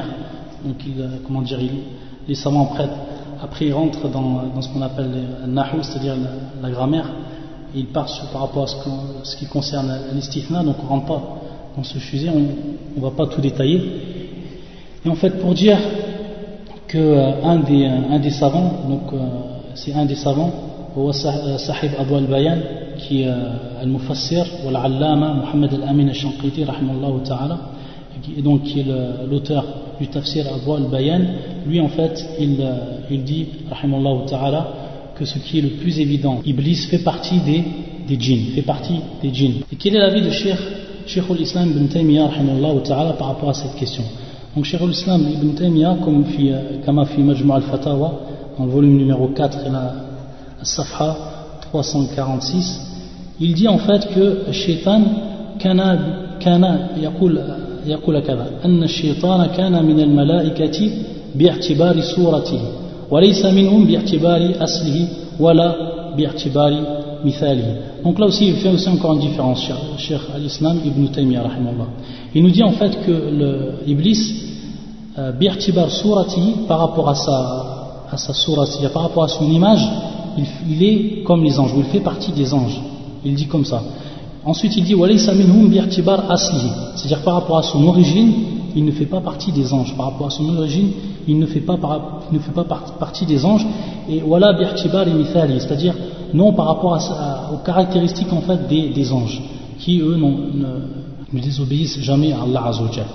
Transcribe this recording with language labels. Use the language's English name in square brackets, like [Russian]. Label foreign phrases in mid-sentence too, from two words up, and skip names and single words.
[French] Donc les savants après ils rentrent dans ce qu'on appelle le nahu, c'est-à-dire la grammaire, et ils partent par rapport à ce qui concerne l'istithna. Donc on ne rentre pas dans ce sujet, on ne va pas tout détailler. Et en fait pour dire qu'un des savants, donc c'est un des savants, Sahib Abu al-Bayan, qui est al-Mufassir ou al-Allama Muhammad al-Amin al-Shanqiti [Arabic] رحمه الله تعالى, [French] et donc qui est l'auteur du tafsir Abu al-Bayan. Lui en fait il dit [Arabic] رحمه الله تعالى [French] que ce qui est le plus évident, Iblis fait partie des djinns, Et quel est l'avis de Cheikh al-Islam ibn Taymiyyah [Arabic] رحمه الله تعالى [French] par rapport à cette question? Donc Cheikh al-Islam ibn Taymiyyah, comme fi Majmu' al-Fatawa, en volume numéro 4 et la Safha 346, il dit en fait que [Arabic] شيطان كان يقول كذا أن الشيطان كان من الملائكة باعتبار صورته وليس منهم باعتبار أصله ولا باعتبار مثاله. [French] Donc là aussi il fait aussi encore une différence, Cheikh al-Islam ibn Taymiyyah rahimahullah. Il nous dit en fait que l'Iblis [Arabic] باعتبار صورته, [French] par rapport à sa surati, par rapport à son image, il est comme les anges, ou il fait partie des anges. Il dit comme ça. Ensuite il dit [Arabic] وليس منهم باعتبار أصله, [French] c'est-à-dire par rapport à son origine, il ne fait pas partie des anges. Par rapport à son origine, il ne fait pas partie des anges. Et [Arabic] ولا باعتبار مثاله, [French] c'est-à-dire non par rapport aux caractéristiques en fait des anges, qui eux ne désobéissent jamais à Allah [Arabic] عز وجل.